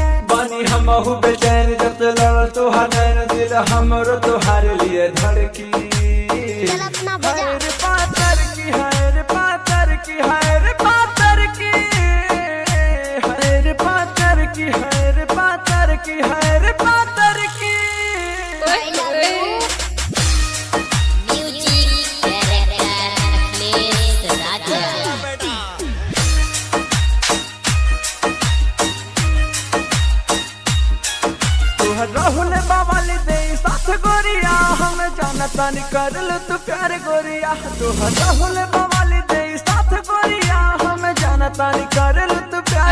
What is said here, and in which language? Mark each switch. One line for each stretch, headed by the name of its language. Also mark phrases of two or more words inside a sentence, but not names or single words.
Bhojpuri: बानी हमहु बेचैन जब लड़ल तोहार नैन, दिल हमरो तोहार लिए धड़की। चल अपना बजा। हैर पातर की, हैर पातर की, हैर पातर की, हैर पातर की, हैर पातर की, हैर पातर की।
English: I love you. Music director Akhilesh Raja.
Bhojpuri: तोहर राहुल बवाली दे साथ गोरिया, हम जानता नहीं करल तू प्यार गोरिया। तोहर राहुल बवाली दे साथ गोरिया, हम जानता नहीं करल तू प्यार